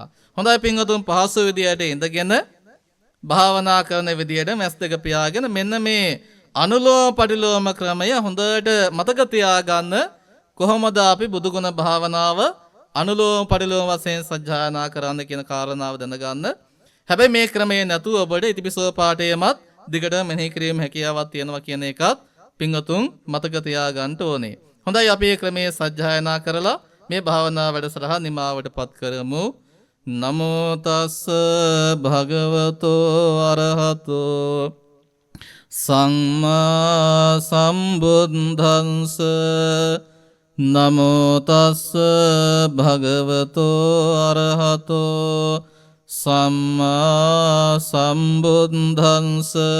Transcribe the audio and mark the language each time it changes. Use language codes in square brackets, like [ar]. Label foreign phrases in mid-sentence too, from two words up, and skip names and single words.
[si] හොඳයි පින්වතුන් පහසු විදියට ඉඳගෙන භාවනා කරන විදියට මැස් දෙක පියාගෙන මෙන්න මේ අනුලෝම පරිලෝම ක්‍රමය හොඳට මතක තියාගන්න කොහොමද අපි බුදුගුණ භාවනාව අනුලෝම පරිලෝම වශයෙන් සජ්ජායනා කරන්න කියන කාරණාව දැනගන්න. හැබැයි මේ ක්‍රමයේ නැතුව ඔබට ඉතිපිසෝ පාඨයමත් දිගට මෙනෙහි කිරීම හැකියාවක් තියෙනවා කියන එකත් පින්වතුන් මතක තියාගන්න ඕනේ. හොඳයි අපි මේ ක්‍රමයේ සජ්ජායනා කරලා මේ භාවනා වැඩසටහන නිමාවටපත් කරමු. [pi] නමෝ තස්ස භගවතෝ අරහතෝ සම්මා සම්බුද්දන්ස නමෝ තස්ස භගවතෝ අරහතෝ සම්මා සම්බුද්දන්ස